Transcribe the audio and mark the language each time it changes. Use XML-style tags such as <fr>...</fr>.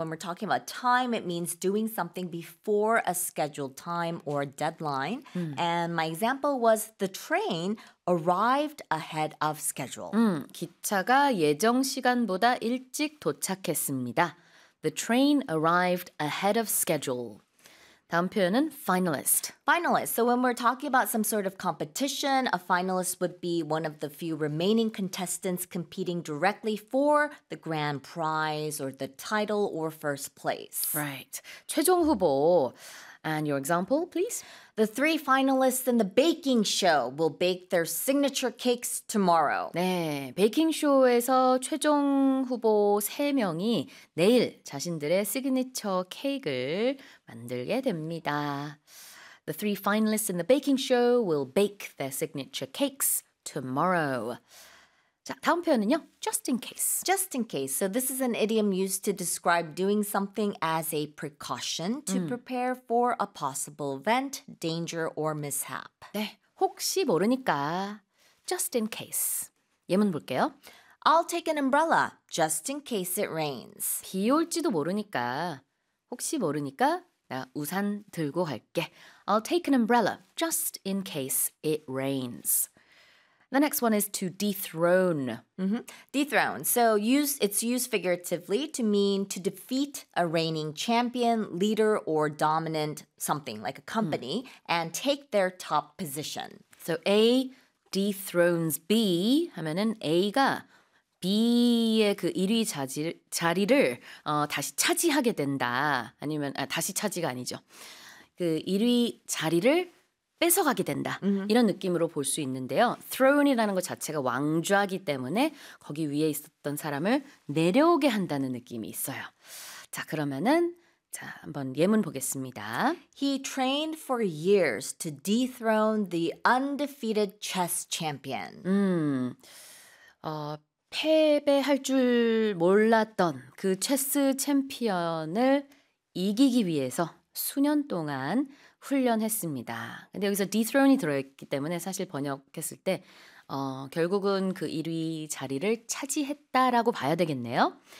<en>When we're talking about time, it means doing something before a scheduled time or a deadline. Mm. And my example was the train arrived ahead of schedule.</en> <ko>기차가 예정 시간보다 일찍 도착했습니다.</ko> <en>The train arrived ahead of schedule.</en> <ko>다음 표현은</ko> <en>finalist. Finalist. So when we're talking about some sort of competition, a finalist would be one of the few remaining contestants competing directly for the grand prize or the title or first place. Right.</en> <ko>최종 후보.</ko> <en>And your example, please. The three finalists in the baking show will bake their signature cakes tomorrow.</en> <ko>네, 베이킹 쇼에서 최종 후보 세 명이 내일 자신들의 시그니처 케이크를 만들게 됩니다.</ko> <en>The three finalists in the baking show will bake their signature cakes tomorrow.</en> <ko>자, 다음 표현은요.</ko> <en>Just in case. Just in case. So this is an idiom used to describe doing something as a precaution to prepare for a possible event, danger, or mishap.</en> <ko>네, 혹시 모르니까.</ko> <en>Just in case.</en> <ko>예문 볼게요.</ko> <en>I'll take an umbrella just in case it rains.</en> <ko>비 올지도 모르니까. 혹시 모르니까 나 우산 들고 갈게.</ko> <en>I'll take an umbrella just in case it rains. The next one is to dethrone. Mm-hmm. Dethrone. So it's used figuratively to mean to defeat a reigning champion, leader, or dominant something like a company and take their top position. So A dethrones B.</en> <ko>하면은 A가 B의 그 1위 자리를 다시 차지하게 된다. 아니면 다시 차지가 아니죠. 그 1위 자리를 뺏어가게 된다. Mm-hmm. 이런 느낌으로 볼 수 있는데요. Throne이라는 것 자체가 왕좌이기 때문에 거기 위에 있었던 사람을 내려오게 한다는 느낌이 있어요. 자, 그러면은 자, 한번 예문 보겠습니다.</ko> <en>He trained for years to dethrone the undefeated chess champion.</en> <ko>패배할 줄 몰랐던 그 체스 챔피언을 이기기 위해서 수년 동안 훈련했습니다. 근데 여기서 dethrone이 들어있기 때문에 사실 번역했을 때 결국은 그 1위 자리를 차지했다라고 봐야 되겠네요.</ko>